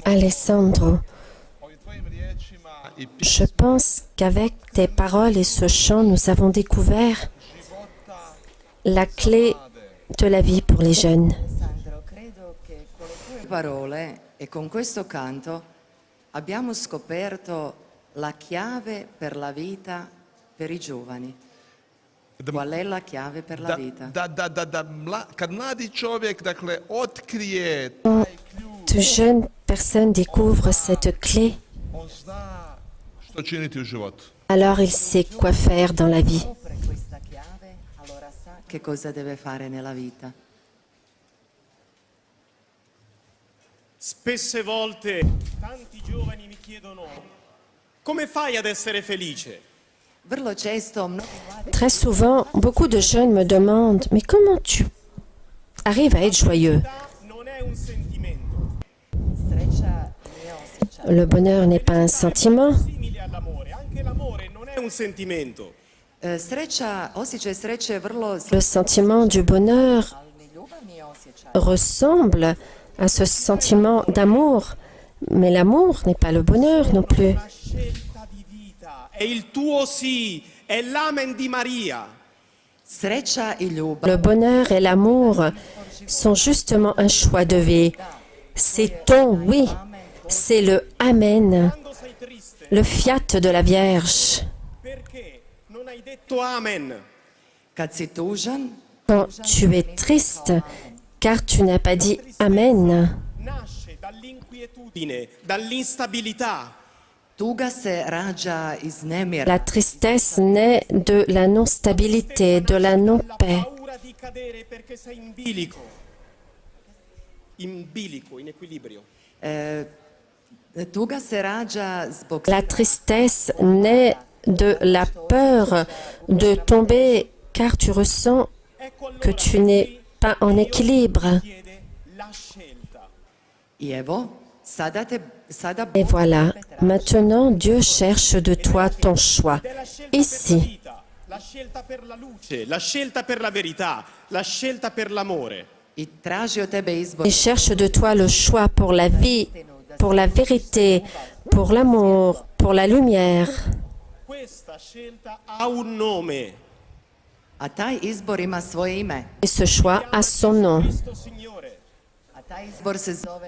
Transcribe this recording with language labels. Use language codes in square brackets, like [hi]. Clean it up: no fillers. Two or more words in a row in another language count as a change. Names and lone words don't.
[hr] Alessandro, ovim tvojim riječima i [fr] je pense qu'avec tes paroles et ce chant, nous avons découvert la clé de la vie pour les jeunes. [it] Alessandro, credo che con le tue parole e con questo canto abbiamo scoperto la chiave per la vita per i giovani. Qual è la chiave per la vita? [hr] kad mladi čovjek, dakle, otkrije [fr] Quand de jeunes personnes découvrent cette clé, [hr] on zna što činiti u životu. [fr] alors il sait quoi faire dans la vie. [it] Scopre questa chiave, allora sa che cosa deve fare nella vita. Spesse volte tanti giovani mi chiedono come fai ad essere felice? [hr] Vrlo često mnogi mladi [fr] Très souvent, beaucoup de jeunes me demandent, mais comment tu arrives à être joyeux? [it] Non è un sentimento, [hr] sreća nije osjećaj. [fr] Le bonheur n'est pas un sentiment. [it] simile all'amore. Anche l'amore non è un sentimento, [hr] Sreća, osjećaj sreće je vrlo [fr] Le sentiment du bonheur [hr] ali ni ljubav nije osjećaj. [fr] ressemble à ce sentiment d'amour, mais l'amour n'est pas le bonheur non plus. [it] la scelta di vita, è il tuo sì, è l'amen di Maria. [hr] Sreća i ljubav [fr] Le bonheur et l'amour sont justement un choix de vie. C'est ton oui, c'est le Amen, [it] Quando sei triste, [fr] le fiat de la Vierge. [it] perché non hai detto amen? [hr] kad si tužan, [fr] Quand tu es triste, car tu n'as pas dit Amen. [it] Nasce dall'inquietudine, dall'instabilità. [hr] tuga se rađa iz nemira. [fr] La tristesse naît de la non-stabilité, de la La non-paix. [it] paura di cadere perché sei in bilico. In bilico, in equilibrio. [hr] Tuga se rađa zbog [fr] La tristesse naît de la peur de tomber, car tu ressens [it] Ecco allora [fr] que tu n'es pas en équilibre. [it] chiede la scelta. [hr] I evo, sada [fr] Et voilà, maintenant Dieu cherche de toi ton choix. [it] Ed è la scelta per la [fr] Ici, [it] vita, la scelta per la luce, la scelta per la verità, la scelta per l'amore. [hr] i traži od tebe izbor. [fr] il cherche de toi le choix pour la vie, pour la vérité, pour l'amour, pour la lumière. [it] Questa scelta ha un nome. [hr] A taj izbor ima svoje ime. [fr] Et ce choix a son nom. [it] Cristo Signore. [hr] A taj izbor se zove